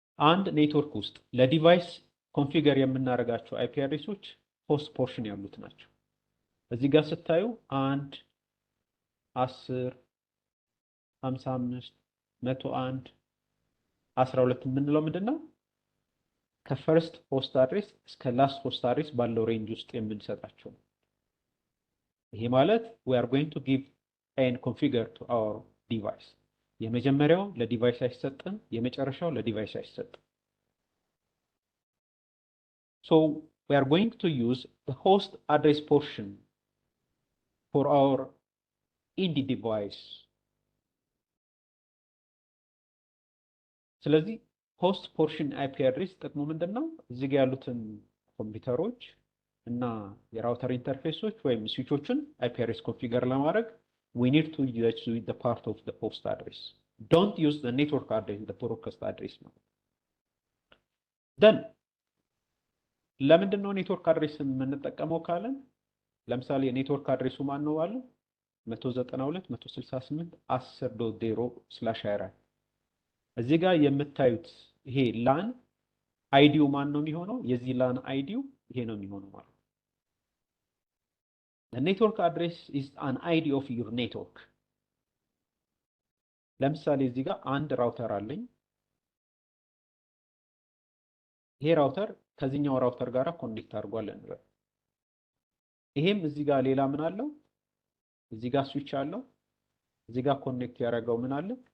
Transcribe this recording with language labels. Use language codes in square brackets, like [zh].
[am] አንድ ኔትወርክ ውስጥ ለዲቫይስ ኮንፊገር የምናደርጋቸው አይፒ አድሬሶች ሆስት ፖርሽን ያሉት ናቸው። እዚህ ጋር ስታዩ 1 10 55 101 12 የምንለው ምንድነው? [en] ከፈርስት ሆስት አድሬስ እስከ ላስት ሆስት አድሬስ [am] ባለው ሬንጅ ውስጥ የምንሰጣቸው ነው። [en] ይሄ ማለት we are going to give and configure to our device [am] የመጀመሪያው ለዲቫይስ አይሰጥም፣ የመጨረሻው ለዲቫይስ አይሰጥም። [en] So we are going to use the host address portion for our indie device. [am] ስለዚህ host portion IP address ጥቅሙ ምንድነው? እዚህ ጋር ያሉትን ኮምፒውተሮች እና የራውተር ኢንተርፌሶች ወይም ስዊቾችን IP address ኮንፊገር ለማድረግ [en] we need to use the part of the host address. Don't use the network address, the broadcast address [am] ነው። then ለምንድን ነው ኔትወርክ አድሬስ የምንጠቀመው ካለን ለምሳሌ የኔትወርክ አድሬሱ ማን ነው አለ 192 168 10.0/24 እዚህ ጋር የምታዩት ይሄ ላን አይዲው ማን ነው የሚሆነው? የዚህ ላን አይዲው ይሄ ነው የሚሆነው ማለት ነው። [en] The network address is an ID of your network. [am] ለምሳሌ እዚህ ጋር አንድ ራውተር አለኝ። ይሄ ራውተር ከዚህኛው ራውተር ጋር ኮኔክት አድርጓል እንበል። ይሄም እዚህ ጋር ሌላ ምን አለው? እዚህ ጋር ስዊች አለው። እዚህ ጋር ኮኔክት ያደረገው ምን አለ?